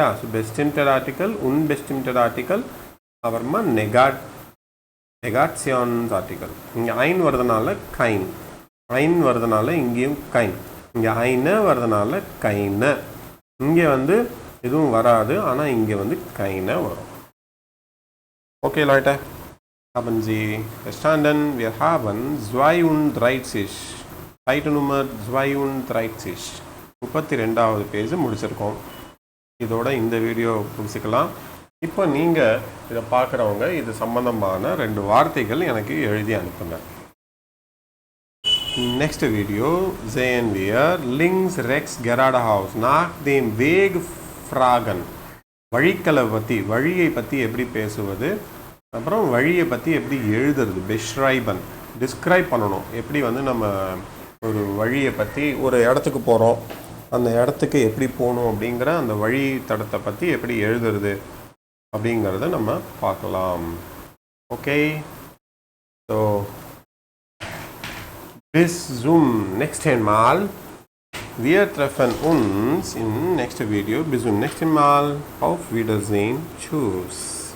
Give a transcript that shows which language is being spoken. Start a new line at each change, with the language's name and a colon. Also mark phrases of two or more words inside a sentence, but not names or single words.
German: ஸோ bestimmter Artikel unbestimmter Artikel அப்புறமா Negations Artikel.
Tamil: இங்கே ஐன் வரதுனால கைன், ஐன் வரதுனால இங்கேயும் கைன், இங்கே ஐன வரதுனால கைன. இங்கே வந்து எதுவும் வராது, ஆனால் இங்கே வந்து கைன வரும்.
German: Okay, Leute, haben Sie verstanden? Wir haben 32 Seite Nummer 32
Tamil: 32வது பேஜ் முடிச்சிருக்கோம். இதோட இந்த வீடியோ முடிச்சுக்கலாம். இப்போ நீங்கள் இதை பார்க்குறவங்க இது சம்பந்தமான 2 வார்த்தைகள் எனக்கு எழுதி அனுப்புங்க.
German: Next Video sehen wir links, rechts, geradeaus nach dem Weg fragen.
Tamil: வழிகளை பற்றி, வழியை பற்றி எப்படி பேசுவது, அப்புறம் வழியை பற்றி எப்படி எழுதுறது, பெஷ்ரைபன் டிஸ்கிரைப் பண்ணணும். எப்படி வந்து நம்ம ஒரு வழியை பற்றி, ஒரு இடத்துக்கு போகிறோம் அந்த இடத்துக்கு எப்படி போகணும் அப்படிங்கிற அந்த வழி தடத்தை பற்றி எப்படி எழுதுறது அப்படிங்கிறத நம்ம பார்க்கலாம்.
German: ஓகே, ஸோ bis zum nächsten Mal. Wir treffen uns im nächsten Video. Bis zum nächsten Mal. Auf Wiedersehen. Tschüss.